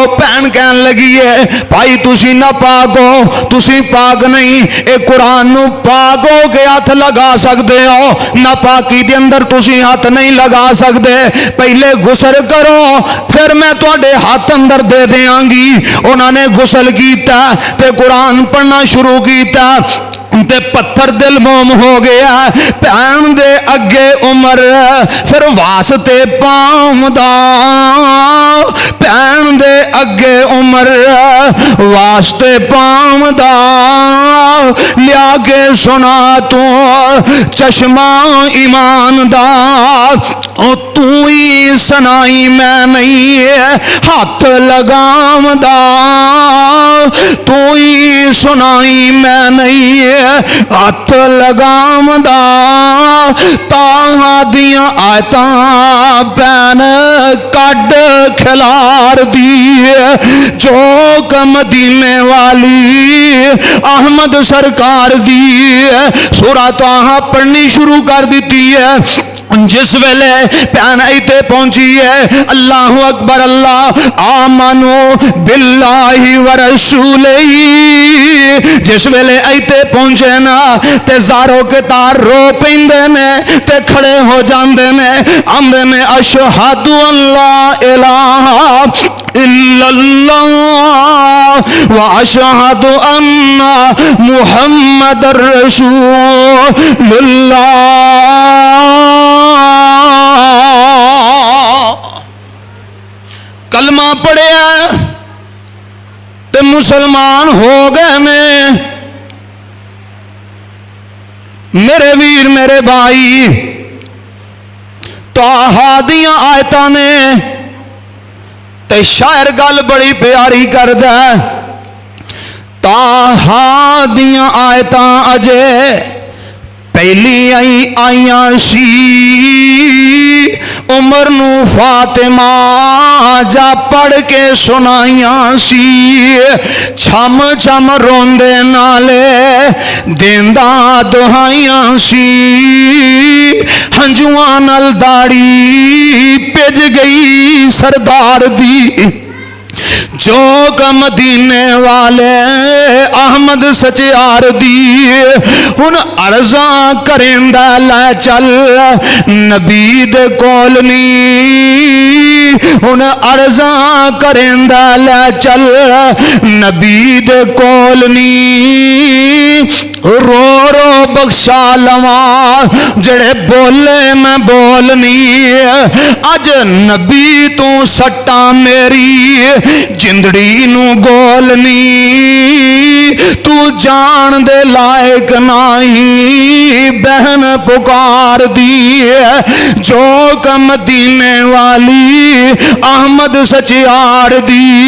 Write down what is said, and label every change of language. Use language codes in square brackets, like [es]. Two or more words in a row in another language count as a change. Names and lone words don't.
[pa] بہن کہن لگی ہے بھائی تسی نہ پاک ہو، تسی پاک نہیں، اے قرآن نو پاک ہو کے ہاتھ لگا سکتے ہو، نہ پاکی دے اندر تسی ہاتھ نہیں لگا سکتے، پہلے غسل کرو پھر میں تواڈے ہاتھ اندر دے دیاں گی۔ انہوں نے غسل کیتا تے قرآن پڑھنا شروع کیتا تے پتھر دل موم ہو گیا۔ بہن دے اگے عمر پھر واسطے پاؤں دا، بہن دے اگے عمر واسطے پاؤں دا، لیا کے سنا تو چشمہ ایمان دا، او تو ہی سنائی میں نہیں ہاتھ لگام دا، تو ہی سنائی میں نہیں ہاتھ لگام دا، تاہاں دیاں آیتاں بین کڈ کھلار دی، جو مدینے والی احمد سرکار دی سورہ طٰہٰ پڑھنی شروع کر دیتی ہے۔ جس ویلے بہن ایتے پہنچی ہے اللہ اکبر اللہ، آمنو [ar] باللہ ورسولہ، [pa] جس ویلے ایتے پہنچے نا تے زارو کے تار رو پیندے نے تے کھڑے ہو جاندے نے، آندے نے [ar] اشہد ان لا الہ الا اللہ واشہد ان محمد رسول اللہ۔ [pa] کلمہ پڑھیا تے مسلمان ہو گئے نے، میرے ویر میرے بھائی، طٰہٰ دیاں آیتاں نے تے شاعر گل بڑی پیاری کردا ہے، طٰہٰ دیاں آیتاں اجے پہلی آئیاں سی، عمر نو فاطمہ جا پڑھ کے سنائیاں سی، چھم چھم روندے نالے دیندہ دہائیاں سی، ہنجواں نال داڑھی پج گئی سردار دی، جو مدینے والے احمد سچیار دی، ہن عرضاں کریندا لے چل نبی دے کول نی، ہن عرضاں کریندا لے چل نبی دے کول نی، رو رو بخشا لواں جڑے بولے میں بولنی، اج نبی تو سٹا میری جندڑی نو گولنی، تو جان دے لائق نہیں بہن پکار دی، جو مدینے والی احمد سچیار دی۔